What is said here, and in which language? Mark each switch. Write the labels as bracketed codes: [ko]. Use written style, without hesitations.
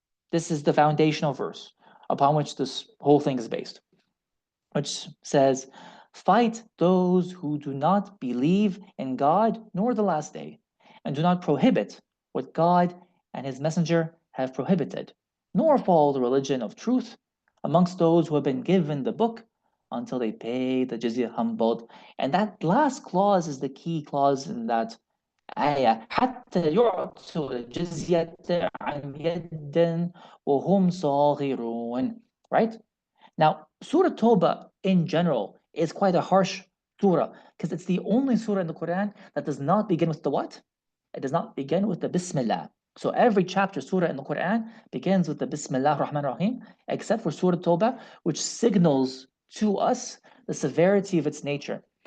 [en] This is the foundational verse upon which this whole thing is based, which says, fight those who do not believe in God nor the last day, and do not prohibit what God and his messenger have prohibited, nor follow the religion of truth amongst those who have been given the book until they pay the jizya humbled. And that last clause is the key clause in that ayah. [ar] حتى يعطوا الجزية عن يد وهم صاغرون. [en] Right? Now, Surah Toba in general is quite a harsh surah because it's the only surah in the Quran that does not begin with the what? It does not begin with the Bismillah. So every chapter surah in the Quran begins with the Bismillah Rahman Rahim, except for Surah Toba, which signals to us the severity of its nature.